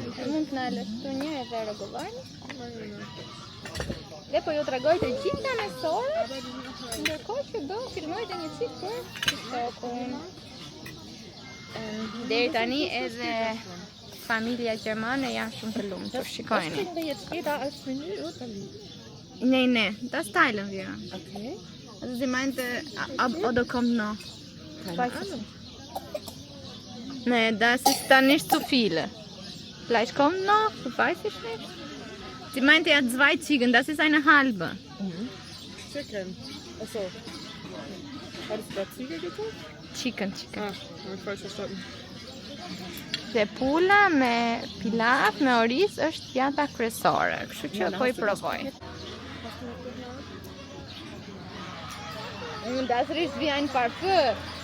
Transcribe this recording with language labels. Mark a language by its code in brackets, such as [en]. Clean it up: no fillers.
[sq] Mund të na lësh këtu një edhe rregullojnë. Dhe po ju tregoj të gjitha mesoret, ndërkohë që do filmoj edhe një çik për TikTokun. Deri tani edhe familja gjermane janë shumë të lumtur, shikojeni. [de] Kriegen wir jetzt jeder als Menü oder wie? Nee, das teilen wir. Okay. Also sie meinte, oder kommt noch? Keine Ahnung. Nee, das ist dann nicht zu viele. Vielleicht kommt noch, weiß ich nicht. Sie meinte, er hat 2 Ziegen, das ist eine halbe. [en] Chicken. Achso. [de] Hattest du da Ziege gekauft? [en] Chicken. [de] Ah, habe ich falsch verstanden. [sq] Dhe pula me pilaf, me oris është pjata kryesore, kështu që po i provoj. [de] Das riecht wie ein Parfüm.